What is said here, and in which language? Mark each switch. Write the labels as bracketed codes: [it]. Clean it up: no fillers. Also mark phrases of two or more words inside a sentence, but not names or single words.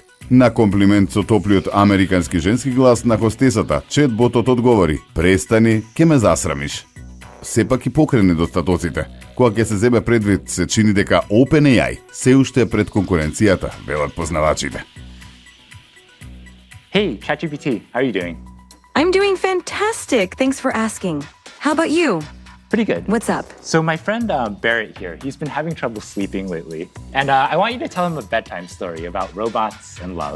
[mk] На комплимент со топлиот американски женски глас на хостесата, четботот одговори: "Престани, ке ме засрамиш." Сепак и покрај недостатоците, кога ќе се земе предвид, се чини дека OpenAI се уште е пред конкуренцијата, велат познавачите. [en] Hey, ChatGPT, how are you doing? I'm doing fantastic. Thanks for asking. How about you? Pretty good. What's up? So my friend Barrett here, he's been having trouble sleeping lately. And I want you to tell him a bedtime story about robots and love.